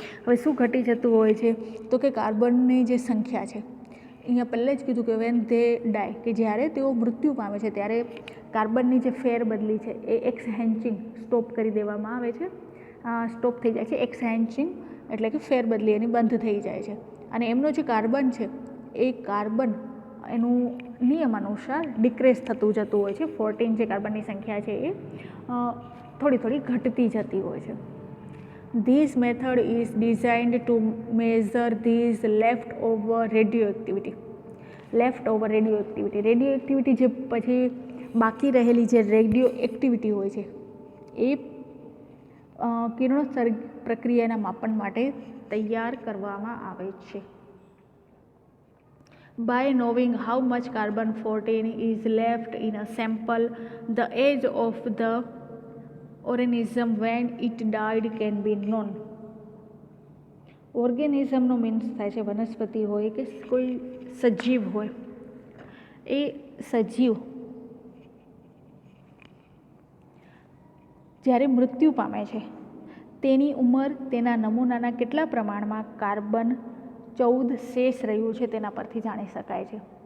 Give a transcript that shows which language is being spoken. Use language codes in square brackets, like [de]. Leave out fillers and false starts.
[gu] હવે શું ઘટી જતું હોય છે તો કે કાર્બનની જે સંખ્યા છે અહીંયા પહેલે જ કીધું કે [en] when they die [gu] કે જ્યારે તેઓ મૃત્યુ પામે છે ત્યારે કાર્બનની જે ફેરબદલી છે એ એક્સહેન્ચિંગ સ્ટોપ કરી દેવામાં આવે છે. સ્ટોપ થઈ જાય છે. એક્સહેન્ચિંગ એટલે કે ફેરબદલી એની બંધ થઈ જાય છે અને એમનો જે કાર્બન છે એ કાર્બન એનું નિયમ અનુસાર ડિક્રીઝ થતું જતું હોય છે. 14 જે કાર્બનની સંખ્યા છે એ થોડી ઘટતી જતી હોય છે. [en] This method is designed to measure these leftover radioactivity. [gu] રેડિયોએક્ટિવિટી જે પછી બાકી રહેલી જે રેડિયો એક્ટિવિટી હોય છે એ કિરણોત્સર્ગ પ્રક્રિયાના માપન માટે તૈયાર કરવામાં આવે છે. [en] By knowing how much carbon 14 is left in a sample, the age of the organism when it died can be known. [gu] ઓર્ગેનિઝમનો means થાય છે વનસ્પતિ હોય કે કોઈ સજીવ હોય. એ સજીવ જ્યારે મૃત્યુ પામે છે તેની ઉંમર તેના નમૂનાના કેટલા પ્રમાણમાં કાર્બન 14 શેષ રહ્યું છે તેના પરથી જાણી શકાય છે.